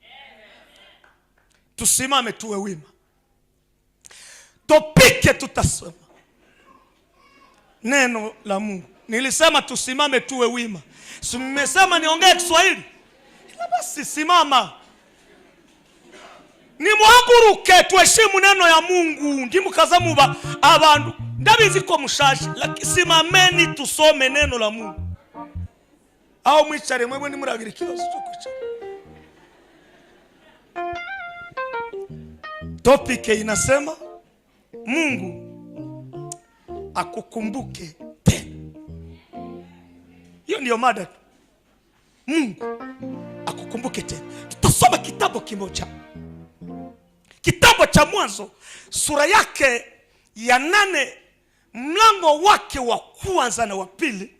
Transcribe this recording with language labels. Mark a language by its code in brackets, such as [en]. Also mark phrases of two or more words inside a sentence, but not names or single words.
[sw] Tusimame tuwe wima, topike, tutasoma neno la Mungu. Nilisema tusimame tuwe wima, simesema niongee Kiswahili. Basi simama, ni muhaguruke, tuheshimu neno ya Mungu. [rw] Ndimukazamuba abantu ndabizi ko mushaje, [sw] lakini simameni tusome neno la Mungu. [rw] Au mwicare mwebwe nimuragira ikibazo cyo kwicara. [sw] Topic inasema Mungu akukumbuke tena. Hiyo ndio mada. Mungu akukumbuke tena. Tutasoma kitabu kimoja, kitabu cha Mwanzo, sura yake ya 8 mlango wake wa kwanza na wa pili.